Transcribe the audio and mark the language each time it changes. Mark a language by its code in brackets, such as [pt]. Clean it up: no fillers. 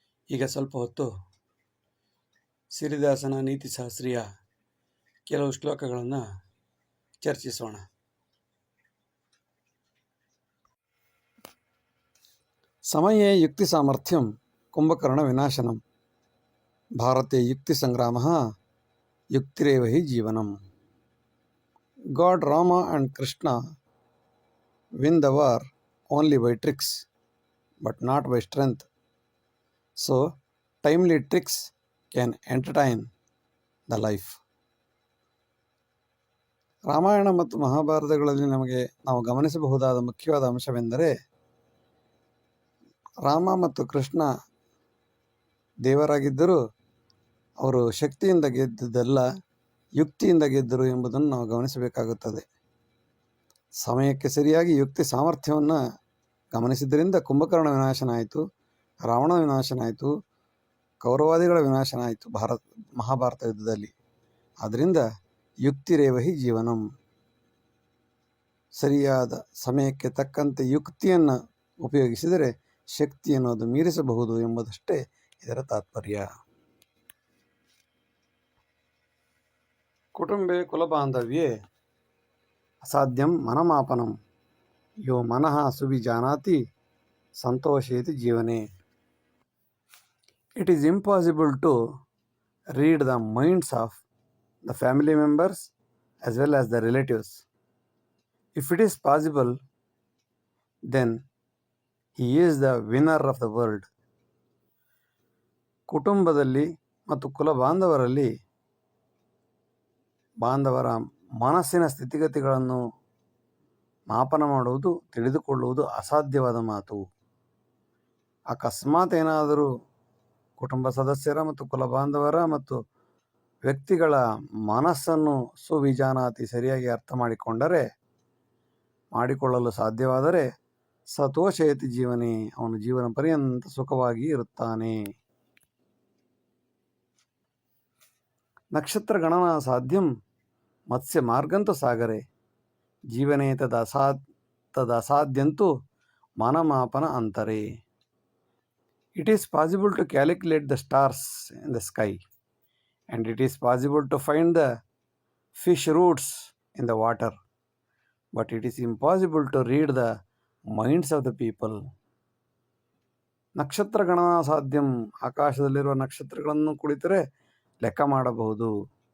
[kn] ಈಗ ಸ್ವಲ್ಪ ಹೊತ್ತು ಸಿರಿದಾಸನ ನೀತಿಶಾಸ್ತ್ರೀಯ ಕೆಲವು ಶ್ಲೋಕಗಳನ್ನು ಚರ್ಚಿಸೋಣ. [sa] ಸಮಯೇ ಯುಕ್ತಿ ಸಾಮರ್ಥ್ಯಂ ಕುಂಭಕರ್ಣ ವಿನಾಶನಂ, ಭಾರತೆ ಯುಕ್ತಿ ಸಂಗ್ರಾಮ ಯುಕ್ತಿರೇವ ಹಿ ಜೀವನಂ. [en] God Rama and Krishna win the war only by tricks, but not by strength. So, timely tricks can entertain the life. [kn] Ramayana ಮತ್ತು ಮಹಾಭಾರತಗಳಲ್ಲಿ ನಾವು ಗಮನಿಸಬಹುದಾದ ಮುಖ್ಯವಾದ ಅಂಶವೆಂದರೆ, ರಾಮ ಮತ್ತು ಕೃಷ್ಣ ದೇವರಾಗಿದ್ದರೂ ಅವರು ಶಕ್ತಿಯಿಂದ ಗೆದ್ದುದಲ್ಲ, ಯುಕ್ತಿಯಿಂದ ಗೆದ್ದರು ಎಂಬುದನ್ನು ನಾವು ಗಮನಿಸಬೇಕಾಗುತ್ತದೆ. ಸಮಯಕ್ಕೆ ಸರಿಯಾಗಿ ಯುಕ್ತಿ ಸಾಮರ್ಥ್ಯವನ್ನು ಗಮನಿಸಿದ್ದರಿಂದ ಕುಂಭಕರ್ಣ ವಿನಾಶನ ಆಯಿತು, ರಾವಣ ವಿನಾಶನ ಆಯಿತು, ಕೌರವಾದಿಗಳ ವಿನಾಶನ ಆಯಿತು ಮಹಾಭಾರತ ಯುದ್ಧದಲ್ಲಿ. ಆದ್ದರಿಂದ [sa] ಯುಕ್ತಿರೇವಹಿ ಜೀವನಂ, [kn] ಸರಿಯಾದ ಸಮಯಕ್ಕೆ ತಕ್ಕಂತೆ ಯುಕ್ತಿಯನ್ನು ಉಪಯೋಗಿಸಿದರೆ ಶಕ್ತಿಯನ್ನು ಅದು ಮೀರಿಸಬಹುದು ಎಂಬುದಷ್ಟೇ ಇದರ ತಾತ್ಪರ್ಯ. [sa] ಕುಟುಂಬೆ ಕುಲಬಾಂಧವ್ಯೆ ಅಸಾಧ್ಯಂ ಮನಮಾಪನಂ, ಯೋ ಮನಃ ಸುವಿಜಾನಾತಿ ಸಂತೋಷೇತಿ ಜೀವನೆ. [en] It is impossible to read the minds of the family members as well as the relatives. If it is possible, then he is the winner of the world. [kn] ಕುಟುಂಬದಲ್ಲಿ ಮತ್ತು ಕುಲ ಬಾಂಧವರ ಮನಸ್ಸಿನ ಸ್ಥಿತಿಗತಿಗಳನ್ನು ಮಾಪನ ಮಾಡುವುದು, ತಿಳಿದುಕೊಳ್ಳುವುದು ಅಸಾಧ್ಯವಾದ ಮಾತು. ಅಕಸ್ಮಾತ್ ಏನಾದರೂ ಕುಟುಂಬ ಸದಸ್ಯರ ಮತ್ತು ಕುಲ ಬಾಂಧವರ ಮತ್ತು ವ್ಯಕ್ತಿಗಳ ಮನಸ್ಸನ್ನು ಸುವಿಜಾನಾತಿ ಸರಿಯಾಗಿ ಅರ್ಥ ಮಾಡಿಕೊಳ್ಳಲು ಸಾಧ್ಯವಾದರೆ [sa] ಸತೋಷಯತಿ ಜೀವನೇ, [kn] ಅವನು ಜೀವನ ಪರ್ಯಂತ ಸುಖವಾಗಿ ಇರುತ್ತಾನೆ. [sa] ನಕ್ಷತ್ರ ಗಣನ ಸಾಧ್ಯಂ ಮತ್ಸ್ಯ ಮಾರ್ಗಂತು ಸಾಗರೆ, ಜೀವನೇ ತದಸಾದ್ಯಂತು ಮನಮಾಪನ ಅಂತರೆ. [en] It is possible to calculate the stars in the sky, and it is possible to find the fish roots in the water, but it is impossible to read the minds of the people. [sa] ನಕ್ಷತ್ರ ಗಣನಾ ಸಾಧ್ಯಂ, [kn] ಆಕಾಶದಲ್ಲಿರುವ ನಕ್ಷತ್ರಗಳನ್ನು ಕುಳಿತರೆ ಲೆಕ್ಕ ಮಾಡಬಹುದು.